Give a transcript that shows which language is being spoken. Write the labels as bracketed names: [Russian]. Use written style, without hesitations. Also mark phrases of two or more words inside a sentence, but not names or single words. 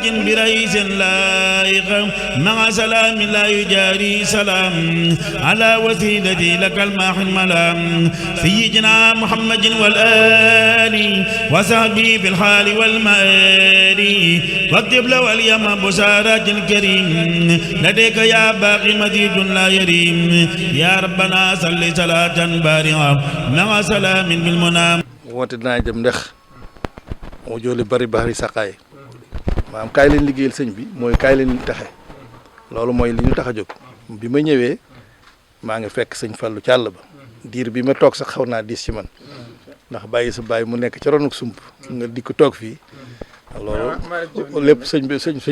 [Arabic] برئيس لائق مع سلام لا يجاري سلام على وسيلتي لك الماح الملام سيدنا محمد والآل وصحبه في الحال والمآل واكتب له اليوم بشارات الكريم لديك يا باقي مزيد لا يريم يا ربنا صل صلاة بارعة مع سلام بالمنام [Wolof] woote dinaa jëm ndax moo jooli bari bari saqaay maanaam kaay leen liggéeyal sëñ bi mooy kaay leen taxe loolu mooy li ñu tax a jóg bi ma ñëwee maa ngi fekk sëñ Fallu ci àll ba diir bi ma toog sax xaw naa diis ci man ndax bàyyi sa bàyyi mu nekk ci ronuk sump nga di ko toog fii loolu lépp sëñ